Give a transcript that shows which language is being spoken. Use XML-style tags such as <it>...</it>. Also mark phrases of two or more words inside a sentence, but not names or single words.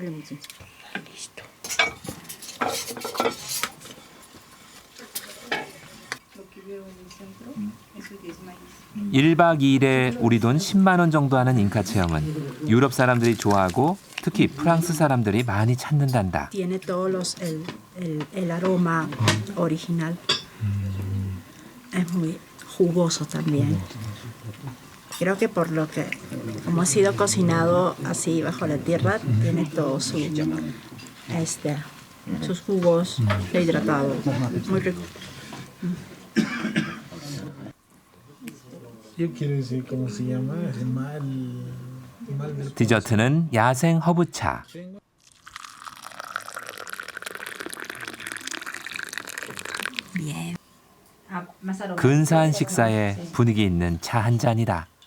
<ko>1박 2일에 우리 돈 10만 원 정도 하는 잉카 체험은 유럽 사람들이 좋아하고 특히 프랑스 사람들이 많이 찾는단다.</ko> <es>Tiene todos el aroma original. Es muy jugoso también. Creo que por lo que, como ha sido cocinado así bajo la tierra, tiene todo sus jugos rehidratados. Muy rico.</es> <ko>디저트는 야생 허브차. 근사한 식사에 분위기 있는 차 한 잔이다.</ko>